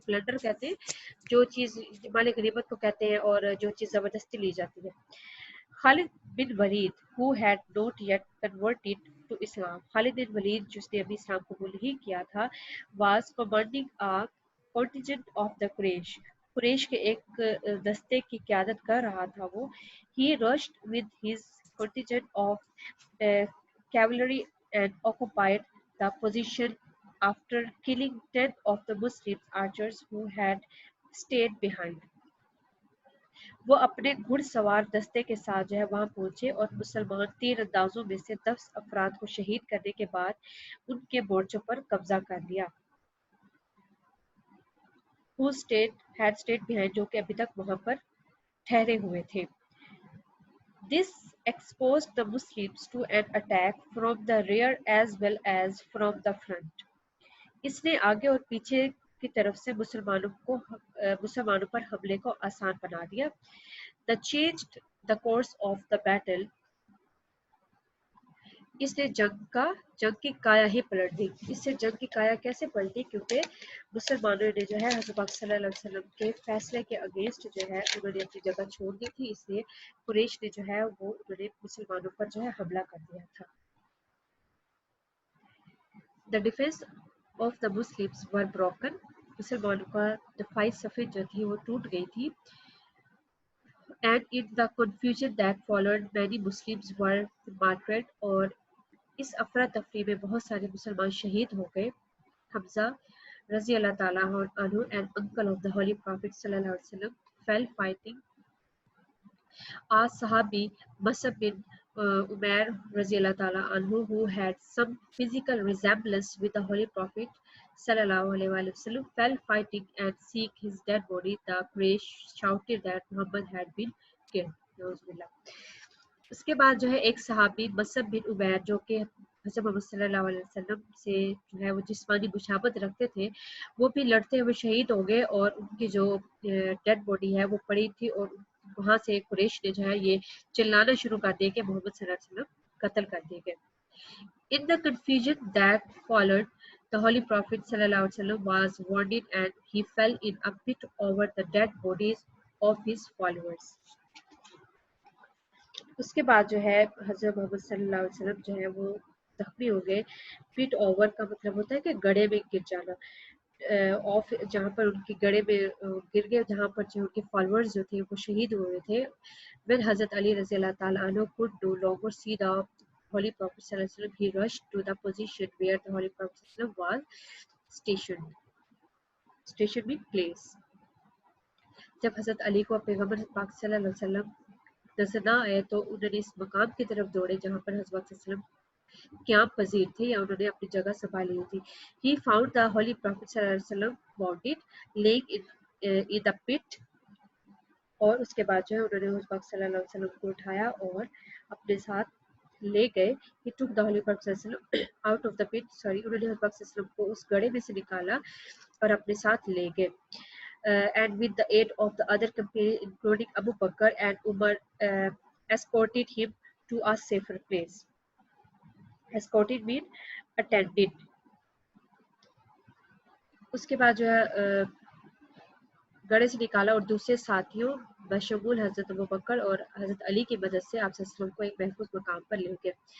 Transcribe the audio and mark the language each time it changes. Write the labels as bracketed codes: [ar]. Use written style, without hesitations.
[ur] Plunder کہتے ہیں جو چیز، مال غنیمت کو کہتے ہیں، اور جو چیز زبردستی لی جاتی ہے. خالد بن ولید [en] who had not yet converted to Islam، [ur] خالد بن ولید جس نے ابھی اسلام قبول نہیں کیا تھا، [en] was commanding a contingent of the [ur] قریش کے ایک دستے کی قیادت کر رہا تھا وہ. [en] he rushed with his contingent of cavalry and occupied the position after killing 10 of the Muslim archers who had stayed behind. [ur] وہ اپنے گھڑ سوار دستے کے ساتھ جو ہے وہاں پہنچے اور مسلمان 3 اندازوں میں سے 10 افراد کو شہید کرنے کے بعد ان کے مورچوں پر قبضہ کر لیا. [en] who had stayed behind، [ur] جو کہ ابھی تک وہاں پر ٹھہرے ہوئے تھے. [en] This exposed the Muslims to an attack from the rear as well as from the front. [ur] اس نے آگے اور پیچھے کی طرف سے مسلمانوں پر حملے کو آسان بنا دیا. [en] The changed the course of the battle، [ur] اس نے جنگ کی کایا ہی پلٹ دی. اس سے جنگ کی کایا کیسے پلٹی؟ کیونکہ مسلمانوں نے جو ہے حضرت پاک صلی اللہ علیہ وسلم کے فیصلے کے اگینسٹ جو ہے انہوں نے اپنی جگہ چھوڑ دی تھی، اس لیے قریش نے جو ہے وہ انہوں نے مسلمانوں پر جو ہے حملہ کر دیا تھا. [en] The defense of the Muslims were broken، [ur] مسلمانوں کا دفاعی صفیں جو تھی وہ ٹوٹ گئی تھی. [en] And in the confusion that followed many Muslims were martyred، [ur] اور اس افراتفری میں بہت سارے مسلمان شہید ہو گئے. [en] Hamza رضی اللہ تعالیٰ عنہ and uncle of the Holy Prophet صلی اللہ علیہ وسلم fell fighting. A Sahabi Musab bin Umair رضی اللہ تعالیٰ عنہ who had some physical resemblance with the Holy Prophet صلی اللہ علیہ وآلہ وسلم fell fighting and seek his dead body. The Quraysh shouted that Muhammad had been killed. [ar] نعوذ باللہ. [ur] اس کے بعد جو ہے ایک صحابی مصعب بن عمیر جو کہ حضرت محمد صلی اللہ علیہ وسلم سے جو ہے وہ جسمانی مشابہت رکھتے تھے، وہ بھی لڑتے ہوئے شہید ہو گئے اور ان کی جو ڈیڈ باڈی ہے وہ پڑی تھی، اور وہاں سے قریش نے جو ہے یہ چلانا شروع کر دیا کہ محمد صلی اللہ علیہ وسلم قتل کر دیے گئے. [en] In the confusion that followed, the Holy Prophet صلی اللہ علیہ وسلم was wounded and he fell in a pit over the dead bodies of his followers. [ur] اس کے بعد جو ہے حضرت محمد صلی اللہ علیہ وسلم جو ہے وہ زخمی ہو گئے. پٹ اوور کا مطلب ہوتا ہے کہ گڑھے میں گر جانا، آف جہاں پر ان کی گڑھے میں گر گئے، جہاں پر جو ان کے فالوورز جو تھے وہ شہید ہوئے تھے. [en] when حضرت Ali رضی اللہ تعالیٰ عنہ could no longer see the Holy Prophet صلی اللہ علیہ وسلم، he rushed to the position where the Holy Prophet صلی اللہ علیہ وسلم was stationed. station means place. [ur] جب حضرت علی کو پیغمبر پاک صلی اللہ علیہ وسلم نظر نہ آئے تو انہوں نے اس مقام کی طرف دوڑے جہاں پر حضرت صلی اللہ علیہ وسلم قیام پذیر تھے یا انہوں نے اپنی جگہ سنبھالی ہوئی تھی. [en] He found the Holy Prophet صلی اللہ علیہ وسلم wounded, laying in the pit، [ur] اور اس کے بعد جو ہے انہوں نے حضرت پاک صلی اللہ علیہ وسلم کو اٹھایا اور اپنے ساتھ لے گئے. [en] He took the Holy Prophet صلی اللہ علیہ وسلم out of the pit. [ur] انہوں نے حضرت پاک صلی اللہ علیہ وسلم کو اس گڑھے میں سے نکالا اور اپنے ساتھ لے گئے. [en] And with the aid of the other companions including Abu Bakr and Umar, escorted him to a safer place. Escorted mean attended. [ur] اس کے بعد جو ہے گڑھے سے نکالا اور دوسرے ساتھیوں بشمول حضرت ابوبکر اور حضرت علی کی مدد سے آپ صلی اللہ علیہ وسلم کو ایک محفوظ مقام پر لے گئے.